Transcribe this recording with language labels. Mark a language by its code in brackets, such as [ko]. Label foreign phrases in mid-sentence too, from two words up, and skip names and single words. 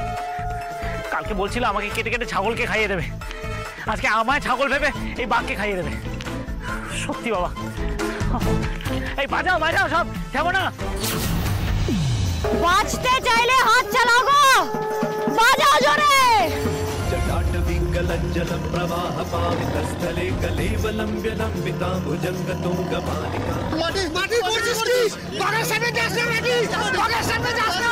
[bn] কালকে বলছিল আমাকে কেটে কেটে ছাগলকে খাইয়ে দেবে, আজকে আমায় ছাগল ভেবে এই বাঘকে খাইয়ে দেবে। সত্যি বাবা, এই বাজাও বাজাও সব, যাবো না। বাঁচতে চাইলে হাত চালাও গো, বাজাও জোরে। [sa] जटाटविङ्गलज्जल प्रवाह पावितस्थले कलेवलम्ब्य लम्बिताम्बुजङ्गतुङ्गमालिका [bn] माटी माटी করছিস কি? বাঘের সামনে যাস না মাটি, বাঘের সামনে যাস না।